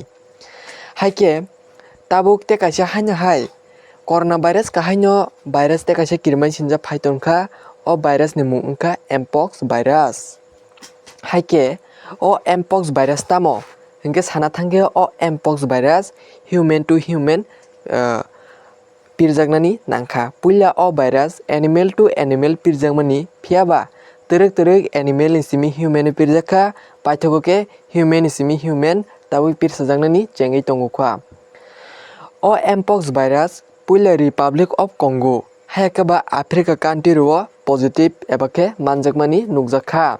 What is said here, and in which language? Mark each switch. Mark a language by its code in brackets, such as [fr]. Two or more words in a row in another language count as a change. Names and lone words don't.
[trp] Haike tabuk tei kaisa haino hai corona virus kahai no virus tei kaisa kirima sinjak phai tongkha o virus ni mung wngkha mpox virus. Haike o mpox virus tamo hingke sana thangkhe o mpox virus [en] human to human [trp] pirjaknani nangkha. Puila o virus [en] animal to animal [trp] pirjakmani phiaba twrwk animal ni simi human o pirjakha paithago khe human ni simi human tabuk pirsajaknani chengui tongokha. O mpox virus puila Republic of Congo hayakaba Africa country ro positive eba khe manjakmani nukjakha.